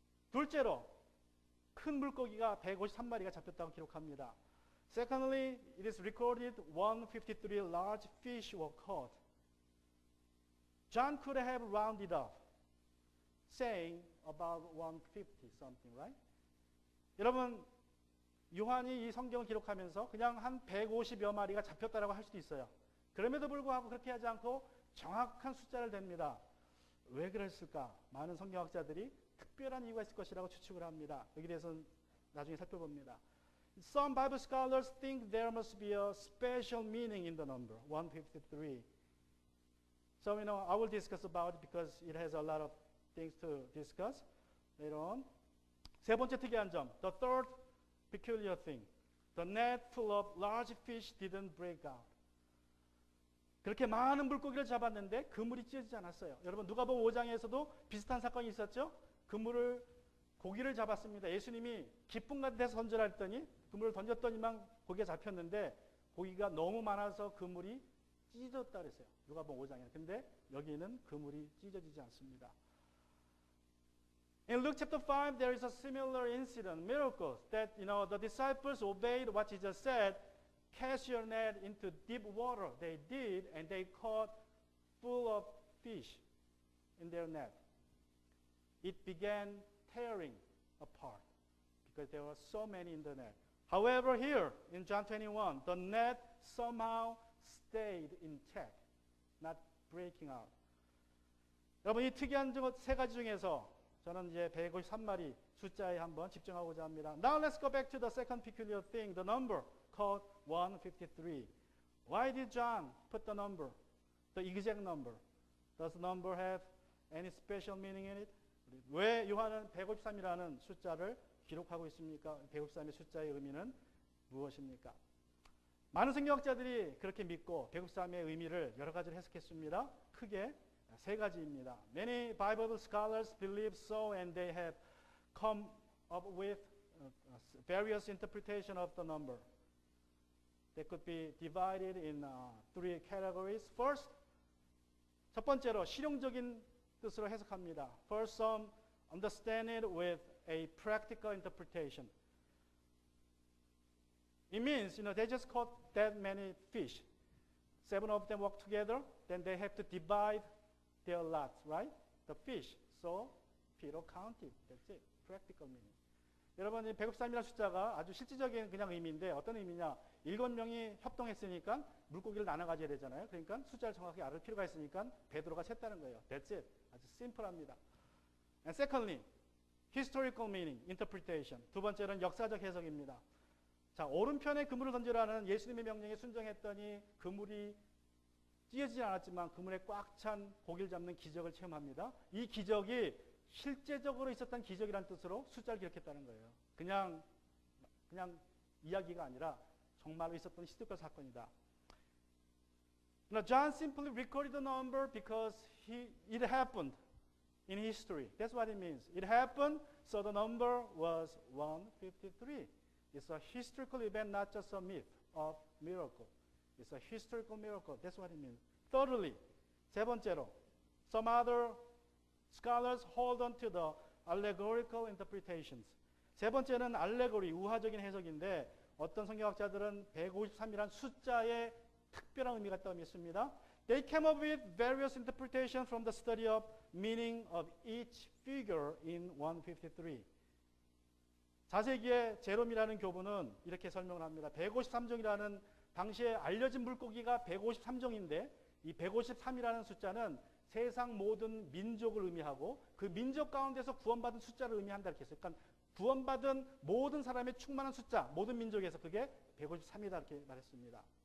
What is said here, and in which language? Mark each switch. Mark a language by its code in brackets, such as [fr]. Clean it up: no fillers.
[ko] 둘째로 큰 물고기가 153마리가 잡혔다고 기록합니다. [en] Secondly, it is recorded 153 large fish were caught. John could have rounded up, saying about 150 something, right? [ko] 여러분, 요한이 이 성경을 기록하면서 그냥 한 150여 마리가 잡혔다라고 할 수도 있어요. 그럼에도 불구하고 그렇게 하지 않고 정확한 숫자를 댑니다. 왜 그랬을까? 많은 성경학자들이 특별한 이유가 있을 것이라고 추측을 합니다. 여기에 대해서는 나중에 살펴봅니다. [en] Some Bible scholars think there must be a special meaning in the number 153. So I will discuss about it because it has a lot of things to discuss later on. [ko] 세 번째 특이한 점, [en] the third peculiar thing. The net full of large fish didn't break out. [ko] 그렇게 많은 물고기를 잡았는데 그물이 찢어지지 않았어요. 여러분 누가복음 5장에서도 비슷한 사건이 있었죠? 고기를 잡았습니다. 예수님이 기쁨 같은 데서 던져라 했더니 그물을 던졌더니만 고기가 잡혔는데 고기가 너무 많아서 그물이 찢어졌다 그랬어요. 누가복음 5장에. 근데 여기는 그물이 찢어지지 않습니다. [en] In Luke chapter 5, there is a similar incident, miracle, that the disciples obeyed what Jesus said, cast your net into deep water. They did, and they caught full of fish in their net. It began tearing apart because there were so many in the net. However, here in John 21, the net somehow stayed in check, not breaking out. [ko] 여러분 이 특이한 세 가지 중에서 저는 이제 153마리 숫자에 한번 집중하고자 합니다. [en] Now let's go back to the second peculiar thing, the number called 153. Why did John put the number, the exact number? Does the number have any special meaning in it? [ko] 왜 요한은 153이라는 숫자를 기록하고 있습니까? 153의 숫자의 의미는 무엇입니까? 많은 성경학자들이 그렇게 믿고 153의 의미를 여러 가지로 해석했습니다. 크게 세 가지입니다. [en] Many Bible scholars believe so, and they have come up with various interpretations of the number. They could be divided in three categories. First, [ko] 첫 번째로 실용적인 뜻으로 해석합니다. [en] First, some understand it with a practical interpretation. It means, they just caught that many fish. 7 of them work together, then they have to divide their lots, right? The fish. So Peter counted. That's it. Practical meaning. [ko] 여러분, 이 153이라는 숫자가 아주 실질적인 그냥 의미인데 어떤 의미냐? 7명이 협동했으니까 물고기를 나눠 가져야 되잖아요. 그러니까 숫자를 정확히 알을 필요가 있으니까 베드로가 셌다는 거예요. [en] That's it. [ko] 아주 심플합니다. [en] And secondly, historical meaning, interpretation. [ko] 두 번째는 역사적 해석입니다. 자, 오른편에 그물을 던지라는 예수님의 명령에 순종했더니 그물이 찢어지지 않았지만 그물에 꽉 찬 고기를 잡는 기적을 체험합니다. 이 기적이 실제적으로 있었던 기적이라는 뜻으로 숫자를 기록했다는 거예요. 그냥 이야기가 아니라 정말로 있었던 히스토리컬 사건이다. [en] Now, John simply recorded the number because it happened in history. That's what it means. It happened, so the number was 153. It's a historical event, not just a myth of miracle. It's a historical miracle. That's what it means. Thirdly, [ko] 세 번째로, [en] some other scholars hold on to the allegorical interpretations. [ko] 세 번째는 알레고리, 우화적인 해석인데 어떤 성경학자들은 153이란 숫자에 특별한 의미가 있다고 믿습니다. [en] They came up with various interpretations from the study of meaning of each figure in 153. [ko] 자세기의 제롬이라는 교부는 이렇게 설명을 합니다. 153종이라는 당시에 알려진 물고기가 153종인데 이 153이라는 숫자는 세상 모든 민족을 의미하고 그 민족 가운데서 구원받은 숫자를 의미한다 이렇게 했어요. 그러니까 구원받은 모든 사람의 충만한 숫자, 모든 민족에서 그게 153이다 이렇게 말했습니다.